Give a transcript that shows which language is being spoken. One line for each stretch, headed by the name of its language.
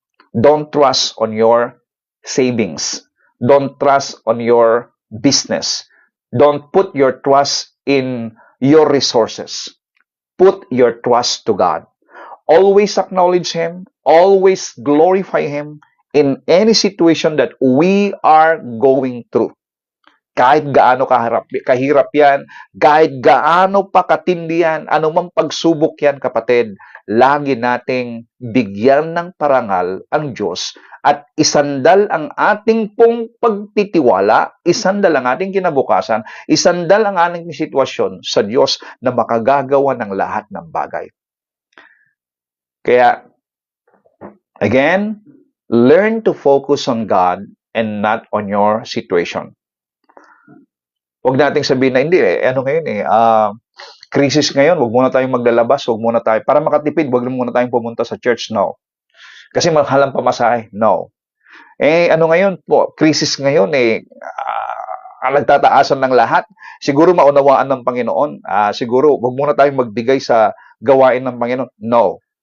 English: Don't trust on your savings. Don't trust on your business. Don't put your trust in your resources. Put your trust to God. Always acknowledge Him. Always glorify Him in any situation that we are going through.
Filipino: Kahit gaano kahirap yan, kahit gaano pa katindi yan, anumang pagsubok yan, kapatid, lagi nating bigyan ng parangal ang Diyos at isandal ang ating pong pagtitiwala, isandal ang ating kinabukasan, isandal ang ating sitwasyon sa Diyos na makagagawa ng lahat ng bagay. Kaya,
English: again, learn to focus on God and not on your situation.
Filipino: Huwag nating sabihin na hindi ngayon crisis ngayon, huwag muna tayong maglalabas, huwag muna tayo, para makatipid, huwag muna tayong pumunta sa church, no. Kasi mahal ang pamasahe, no. Ngayon po, crisis ngayon, ang nagtataasan ng lahat, siguro maunawaan ng Panginoon, siguro, huwag muna tayong magbigay sa gawain ng Panginoon, no.